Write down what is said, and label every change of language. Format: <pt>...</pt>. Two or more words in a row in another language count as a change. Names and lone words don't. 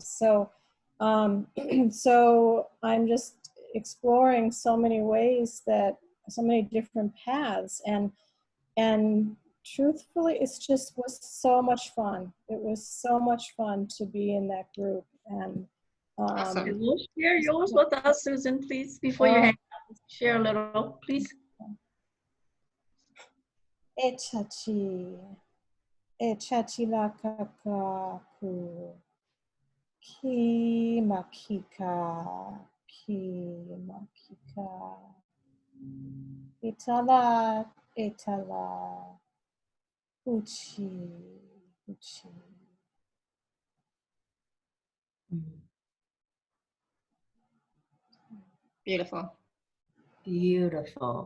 <en>So, so I'm just exploring so many ways that, so many different paths, and truthfully, it's just was so much fun. It was so much fun to be in that group. And Awesome. Will share yours with us, Susan, please, before you hang up. Share a little, please. Echachi, echachi la kakaku, ki makika, ki makika, itala, itala, uchi, uchi. Beautiful. Beautiful.</en>